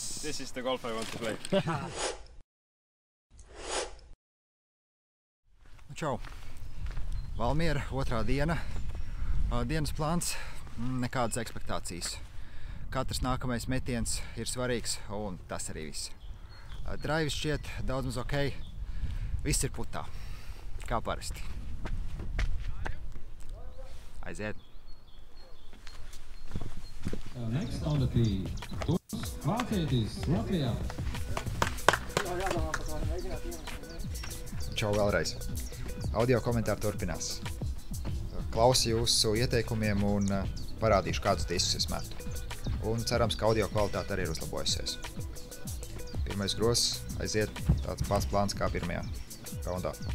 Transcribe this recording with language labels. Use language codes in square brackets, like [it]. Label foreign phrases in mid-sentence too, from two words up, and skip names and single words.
[en] This is the golf I want to play. [lv] Čau! Valmiera, otrā diena. Dienas plāns, nekādas ekspektācijas. Katrs nākamais metiens ir svarīgs, un tas arī viss. Draivis šķiet daudz maz ok. Viss ir putā, kā parasti. Aiziet! [en] Next on the tee, [lv] Turis Vācietis, Latvijā. Čau vēlreiz! Audio komentāri turpinās. Klausu jūsu ieteikumiem un parādīšu, kādus diskus es metu. Un cerams, ka audio kvalitāte arī ir uzlabojusies. Pirmais grozs aiziet tāds pats plāns kā pirmajā raundā.